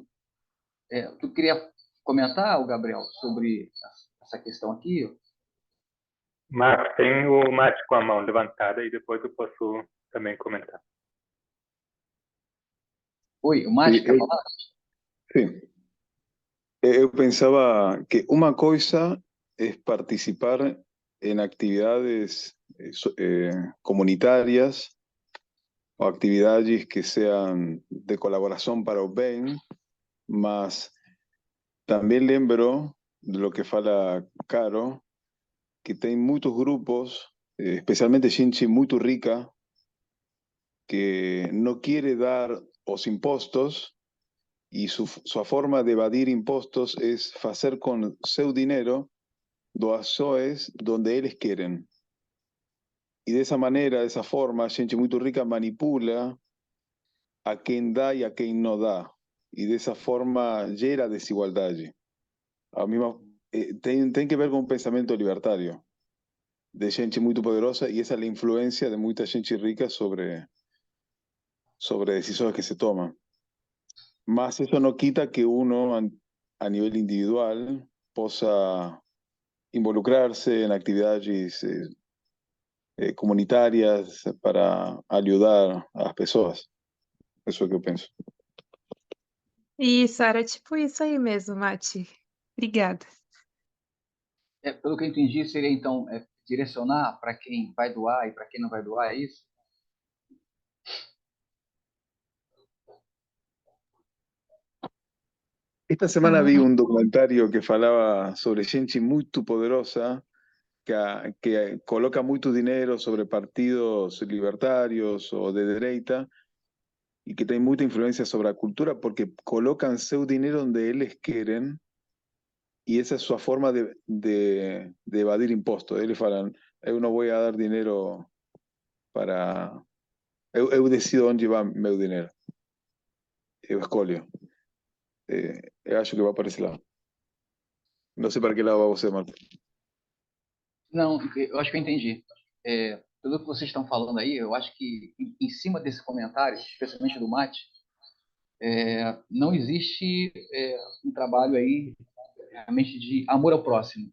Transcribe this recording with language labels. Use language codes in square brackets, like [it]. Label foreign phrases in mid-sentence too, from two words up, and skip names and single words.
[pt] Tu queria comentar, o Gabriel, sobre essa questão aqui? Mas tem o Mate com a mão levantada e depois eu posso também comentar. Oi, o [es] Sí, [pt] Márcio quer falar? [es] sí. Eu pensaba que una cosa es participar en actividades comunitarias o actividades que sean de colaboración [pt] para o bem, mas [es] también lembro de lo que fala Caro, que tem muchos grupos, especialmente gente muito rica, que no quiere dar [pt] os impostos [es] y su forma de evadir impostos es hacer con seu dinero doações donde [pt] eles querem. [es] Y de esa manera, de esa forma, gente muy rica manipula a quien da y a quien no da. Y de esa forma gera desigualdad. A mí tem que ver con un pensamiento libertario de gente muy poderosa y esa es la influencia de mucha gente rica sobre decisiones que se toman. Más eso no quita que uno a nivel individual possa involucrarse en actividades comunitarias para ayudar a las personas. Eso es lo que pienso. [pt] Isso, era tipo isso aí mesmo, Mati. Obrigada. Pelo que eu entendi, seria então direcionar para quem vai doar e para quem não vai doar, é isso? [es] Esta semana vi un documentario que falaba sobre gente muy poderosa que coloca mucho dinero sobre partidos libertarios o de derecha y que tiene mucha influencia sobre la cultura porque colocan su dinero donde ellos quieren y esa es su forma de evadir impuestos. Ellos falan, yo no voy a dar dinero para... [pt] Eu decido onde va meu dinero. Eu escolho. Eu acho que vai para esse lado. Não sei para que lado vai você, Marco. Não, eu acho que eu entendi. Pelo que vocês estão falando aí, eu acho que em cima desse comentário, especialmente do Mate, não existe um trabalho aí realmente de amor ao próximo.